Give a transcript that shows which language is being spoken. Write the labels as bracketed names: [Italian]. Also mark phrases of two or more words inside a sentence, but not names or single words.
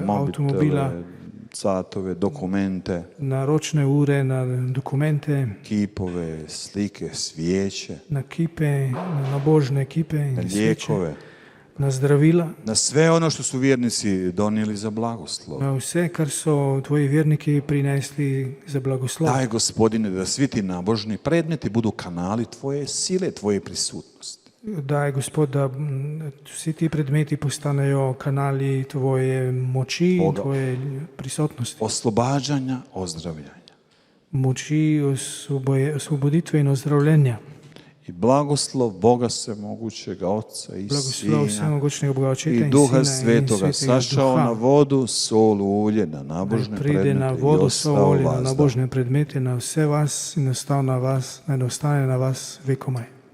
[Slovenian] avtomobila, [Croatian] mobitele, satove, dokumente, [Slovenian] na ročne ure, na dokumente, [Croatian] kipove, slike, svijeće, [Slovenian] na kipe, na nabožne kipe na in sveče, [Croatian] lijekove, [Slovenian] na zdravila, [Croatian] na sve ono što su vjernici donijeli za blagoslov. [Slovenian] na vse, kar so tvoji verniki prinesli za blagoslov. [Croatian] Daj, Gospodine, da svi ti nabožni predmeti budu kanali tvoje sile, tvoje prisutnosti. [Slovenian] Daj, Gospod, da vsi ti predmeti postanejo kanali tvoje moči in tvoje prisotnosti. [Croatian] Oslobađanja, ozdravljanja. [Slovenian] Moči osvoboditve in ozdravljenja. [Croatian] I blagoslov Boga Svemogućega, Oca i [Slovenian] Blagoslov [Croatian] Sina [Slovenian] vsemogočnega Boga Očeta [Croatian] i [Slovenian] in [Croatian] Duha [Slovenian] Sina in [Croatian] Svetoga [Slovenian] Svetega [Croatian] sašao na [Slovenian] Duha. [Croatian] vodu, sol, ulje, na nabožne [Slovenian] Naj pride na [Croatian] predmete i [Slovenian] vodo, [Croatian] ostao [Slovenian] sol, na [Croatian] vas. [Slovenian] nabožne predmete, na vse vas in ostal na vas, naj ostane na vas vekomaj.